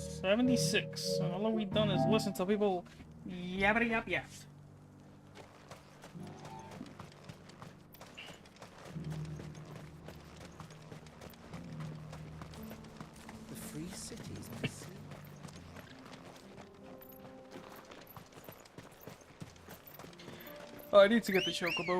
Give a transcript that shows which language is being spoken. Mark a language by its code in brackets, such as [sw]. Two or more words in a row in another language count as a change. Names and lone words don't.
[en] 76. So all we've done is listen to people yabbity yap yap. The free cities, I see. Oh, I need to get the chocobo.